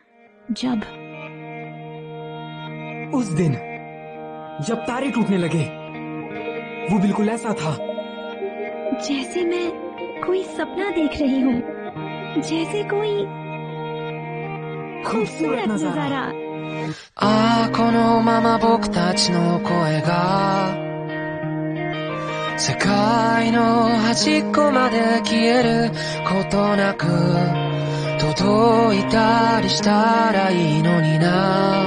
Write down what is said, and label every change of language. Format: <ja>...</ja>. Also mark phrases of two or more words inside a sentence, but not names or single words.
<hi>जब तारे टूटने लगे। वो बिल्कुल ऐसा था जैसे मैं कोई सपना देख रही हूँ, जैसे कोई खूबसूरत नजारा।</hi> <ja>このまま僕たちの声が世界の端っこまで消えることなく届いたりしたらいいのにな。</ja>